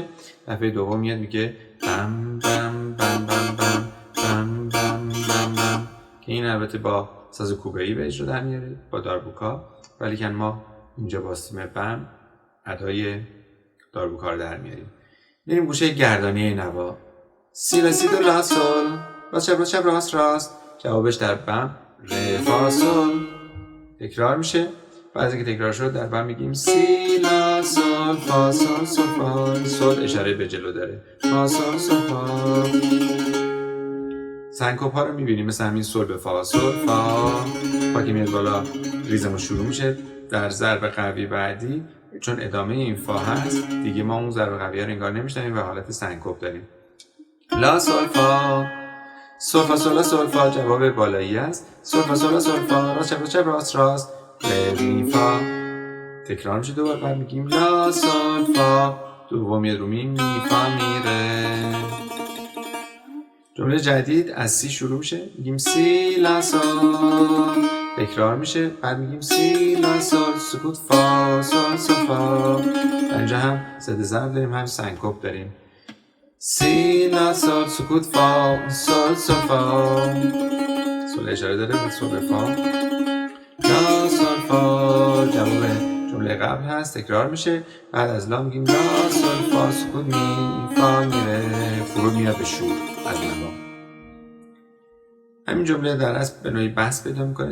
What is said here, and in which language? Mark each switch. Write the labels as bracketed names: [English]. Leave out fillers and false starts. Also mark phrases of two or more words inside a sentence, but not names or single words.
[Persian] دفعه دوم میاد میگه بم بم بم بم بم بم بم بم بم که این البته با ساز کوبه‌ای به اجرا در میاره با داربوکا، ولی که ما اینجا با سیم بم ادای داربوکا رو در میاریم. میریم گوشه گردانی نوا سی لا سی دو لا سول راست چپ راست چپ راست راست، جوابش در بم ر فا سول تکرار میشه. بعد از اینکه تکرار شد در بم میگیم سی لا سول فا سول سول فا، سول اشاره به جلو داره فا سول سول فا. سنکوپ ها رو میبینیم مثل همین سول به فا سول فا، فا که میاد بالا ریزمون شروع میشه در ضرب قوی بعدی. چون ادامه این فا هست دیگه ما اون ضرب قوی رو انگار نمیشنویم و حالت سنکوپ داریم. لا سول فا سول فا سول لا سول فا جواب بالایی است. سول فا سول لا سول فا راست چپ راست چپ راست راست ر می فا تکرار میشه دوباره. بعد میگیم لا سول فا دوم میاد رو می می فا می ره. جمله جدید از سی شروع میشه، میگیم سی لا سول تکرار میشه. بعد میگیم سی لا سول سکوت فا سول سول فا. در اینجا هم زده ضرب داریم هم سنکوپ داریم. سی لا سول سکوت فا سول سول فا، سول اشاره داره به سول فا. لا سول فا جواب جمله قبل هست تکرار میشه. بعد از لا میگیم لا سول فا سکوت می فا میره، فرود میاد به شور از نوا. همین جمله در اصل به نوعی بحث پیدا میکنه.